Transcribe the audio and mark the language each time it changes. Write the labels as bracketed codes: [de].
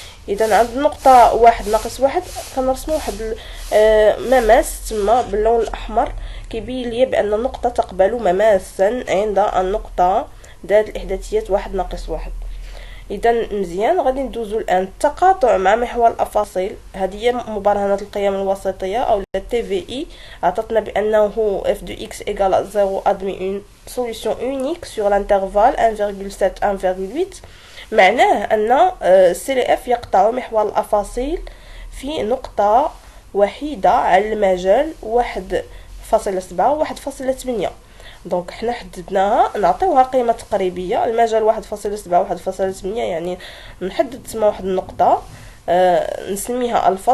[ar] إذا عند النقطة واحد ناقص واحد كنرسمو واحد مماس تما باللون الأحمر كيبين لي بأن النقطة تقبل مماسا عند النقطة ذات الإحداثيات واحد ناقص واحد. اذا مزيان غادي ندوزو الان التقاطع مع محور الافاصيل. هذه هي مبرهنه القيم الوسطيه او تي في اي. عطاتنا بانه [fr] f de x égale 0 admet une solution unique sur l'intervalle 1,7 1,8. [ar] معناه ان CLF يقطع محور الافاصيل في نقطه وحيده على المجال 1.7 و 1.8. دونك حنا حددناها نعطيوها قيمه تقريبيه. المجال 1.7 1.8 يعني نحدد تما واحد النقطه نسميها الفا.